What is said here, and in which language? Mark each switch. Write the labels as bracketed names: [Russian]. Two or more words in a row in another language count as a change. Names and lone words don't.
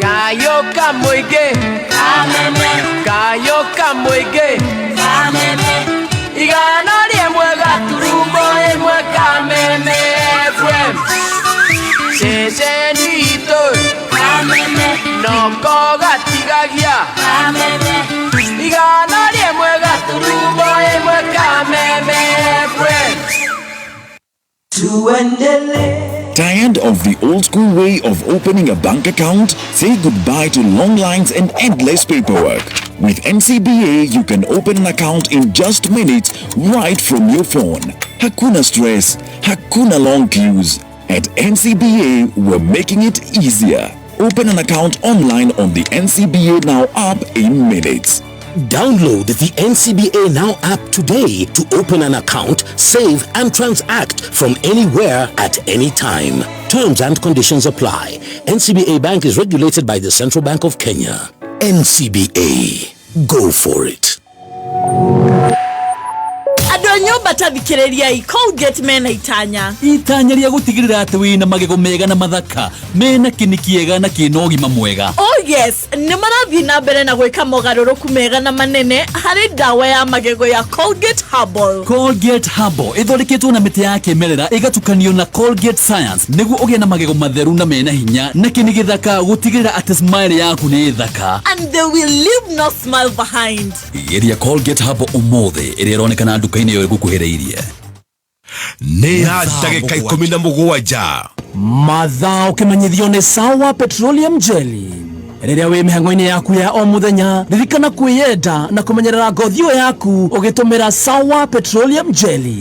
[Kikuyu] Kayoka mũingĩ kameme, kayoka mũingĩ kameme, igana rĩmwe gaturumo ĩmwe kameme FM. Ceceni itũ kameme, noko gatigagia kameme, igana rĩmwe gaturumo ĩmwe kameme FM. [English] Tired of the old school way of opening a bank account? Say goodbye to long lines and endless paperwork. With NCBA, you can open an account in just minutes right from your phone. [Swahili] Hakuna stress, hakuna [English] long queues. At NCBA, we're making it easier. Open an account online on the NCBA Now app in minutes. Download the NCBA Now app today to open an account, save and transact from anywhere at any time. Terms and conditions apply. NCBA Bank is regulated by the Central Bank of Kenya. NCBA. Go for it. [Kikuyu] Nyumba tathikiriria Colgate mena itanya ria gutigirira ati wina magego mega na mathaka mena kinikiega na kina ugima mwega. [English] Oh yes, [Kikuyu] ni marathi na mbere na gwika mogaruruku mega na manene hari dawa ya magego ya Colgate Herbal. Colgate Herbal ithondeketwo na miti ya kimerera igatukanio na Colgate Science niguo ugie na magego matheru na mena hinya na kini githaka gutigirira ati smile yaku ni thaka. [English] And they will leave no smile behind. [Kikuyu] Igeria Colgate Herbal umuthi iria ironekana nduka-ini yo gukuhiriirie. Nĩ ndagĩka 17 Mathao kimenyithio ni Sawa Petroleum Jelly. Rĩrĩa wĩ mĩhang'o-inĩ yaku ya o mũthenya, ririkana kwĩyenda na kũmenyerera ngothi yaku ũgĩtũmĩra Sawa Petroleum Jelly.